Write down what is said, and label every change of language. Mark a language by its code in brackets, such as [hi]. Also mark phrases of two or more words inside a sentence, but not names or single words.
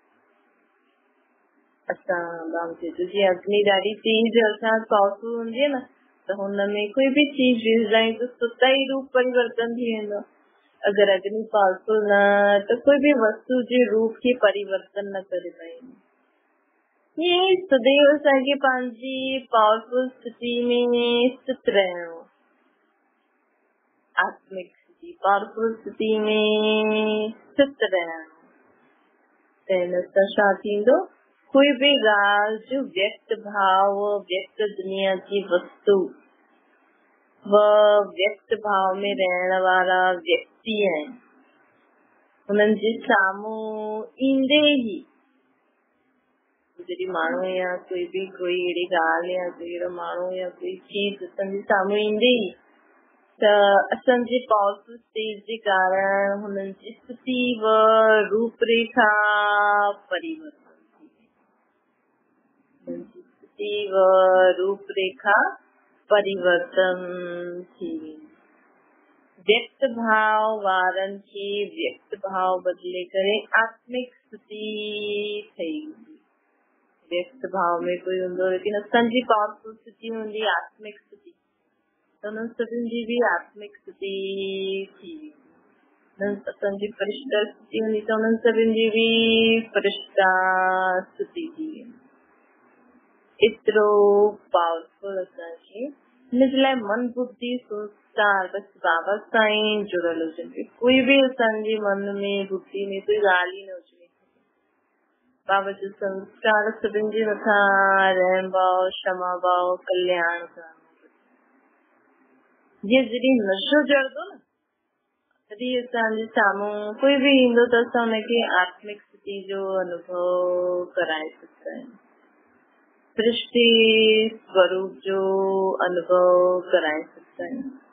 [sd] असां जीअं अग्नि ॾाढी तेज अर्थात पावरफुल हूंदी आहे न, त हुनमें कोई भी चीज विझंदा आहियूं त सुता ई रूप परिवर्तन थी वेंदो। अगरि अग्नि पावरफुल न त कोई भी वस्तु जे रूप खे परिवर्तन न करे पाईंदी। ये सदैव असांखे पंहिंजी पावरफुल स्थिति में स्थित रहणो, आत्मिक स्थिति पावरफुल स्थिति में स्थित रहणो। त हिन सां छा थींदो, कोई भी ॻाल्हि जो व्यक्त भाव, व्यक्त दुनिया जी वस्तु, वह व्यक्त भाव में रहण वारा व्यक्ति आहिनि, हुननि जे साम्हूं ईंदे ई जॾहिं माण्हू या कोई अहिड़ी ॻाल्हि या कोई अहिड़ो माण्हू या कोई चीज असांजे साम्हूं ईंदे ई त असांजे [en] powerful stage [sd] जे कारण हुननि जी स्थिति व रूपरेखा परिवर्तन थी वेंदी, स्थिति व रूपरेखा परिवर्तन थी वेंदी। व्यक्त भाव वारनि खे व्यक्त भाव बदिले करे आत्मिक स्थिति ठही वेंदी। व्यक्त भाव में कोई हूंदो, लेकिन असांजी पावरफुल स्थिति हूंदी आत्मिक स्थिति, त हुननि सभिनि जी बि आत्मिक स्थिति थी वेंदी। असांजी फरिश्ता स्थिति हूंदी त हुननि सभिनि जी बि फरिश्ता स्थिति थी वेंदी। एतिरो पावरफुल असांखे हिनजे लाइ मन बुद्धि संस्कार बसि बाबा सां ई जुड़ियल हुजनि। कोई बि असांजे मन में बुद्धि में कोई ॻाल्हि ई न हुजे, बाबा जो संस्कार सभिनि जे मथां रहम भाव, क्षमा भाव, कल्याण करणो। जीअं जॾहिं नशो चढ़ंदो न, तॾहिं असांजे साम्हूं कोई बि ईंदो त असां हुनखे आत्मिक स्थिति जो अनुभव कराए सघंदा आहियूं, सृष्टि स्वरूप जो अनुभव कराए सघंदा आहियूं।